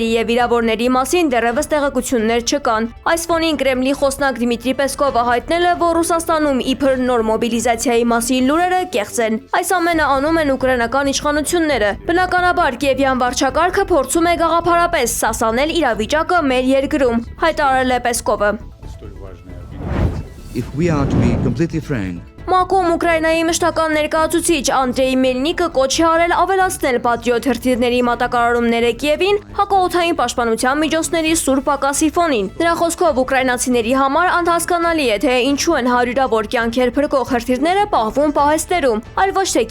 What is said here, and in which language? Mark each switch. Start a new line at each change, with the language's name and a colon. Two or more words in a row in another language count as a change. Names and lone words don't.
Armenian: եւ վիրավորների մասին դեռևս տեղեկություններ չկան։ Այս ֆոնին Կրեմլի խոսնակ Դմիտրի Պեսկովը հայտնել է, որ Ռուսաստանում իբր նոր մոբիլիզացիայի մասին լուրերը կեղծ են։ Այս ամենը անում են ուկրաինական իշխանությունները։ Բնականաբար Կիևյան վարչակարգը փորձում է գաղափարապես սասանել իրավիճակը մեր երկրում, հայտարարել է Պեսկովը։
English: If we are to be completely frank,
Armenian: ՄԱԿ-ում Ուկրաինայի մշտական ներկայացուցիչ Անդրեյ Մելնիկը կոչ է արել ավելացնել պատրիոտ հրթիռների մատակարարումները Կիևին հակաօդային պաշտպանության միջոցների սուր պակասի ֆոնին։ Նրա խոսքով ուկրաինացիների համար անհասկանալի է, թե ինչու են հարյուրավոր կյանքեր փրկող հրթիռները պահվում պահեստերում, այլ ոչ թե